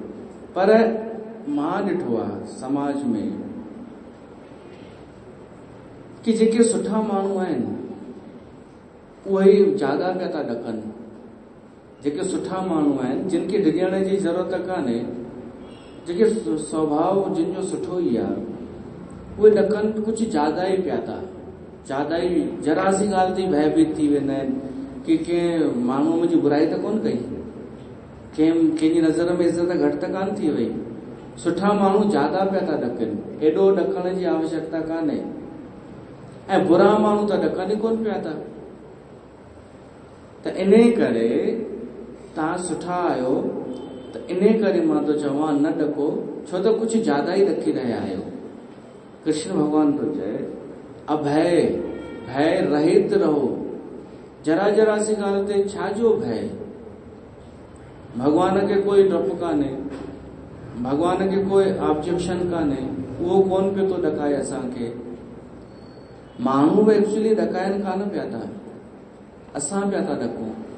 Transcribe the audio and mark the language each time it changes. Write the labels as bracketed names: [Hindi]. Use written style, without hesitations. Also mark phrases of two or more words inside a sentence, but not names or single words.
[Sindhi] पर मां ॾिठो आहे समाज में कि जेके सुठा माण्हू आहिनि उहे ई ज्यादा पिया था ॾकनि। जेके सुठा माण्हू आहिनि जिन खे डिॼण जी ज़रूरत कान्हे, जेके स्वभाव जिन जो सुठो ई आहे, उहे ॾकनि कुझु ज्यादा ई पिया था, ज्यादा ई जरा सी ॻाल्हि ते भयभीत थी वेंदा आहिनि कि कंहिं माण्हूअ मुंहिंजी बुराई त कोन कई, कंहिंजी नज़र में इज़त घटि त कान थी वई। सुठा माण्हू ज्यादा पिया था ॾकनि, एॾो ॾकण जी आवश्यकता कान्हे। ऐं बुरा माण्हू त ॾकनि ई कोन पिया था। त इन करे तव्हां सुठा आहियो, त इन करे मां तो चवां न ॾको, छो त कुझु ज्यादा ई ॾकी रहिया आहियो। कृष्ण भगवान तो चए अभय, भय रहित रहो। जरा जरा सी ॻाल्हि ते छाजो भय? भगवान खे कोई डपु कान्हे, भगवान खे कोई ऑब्जेक्शन कान्हे, उहो कोन पियो तो ॾकाए असांखे। माण्हू बि एक्चुअली ॾकाइनि कान पिया था, असां पिया था ॾकूं।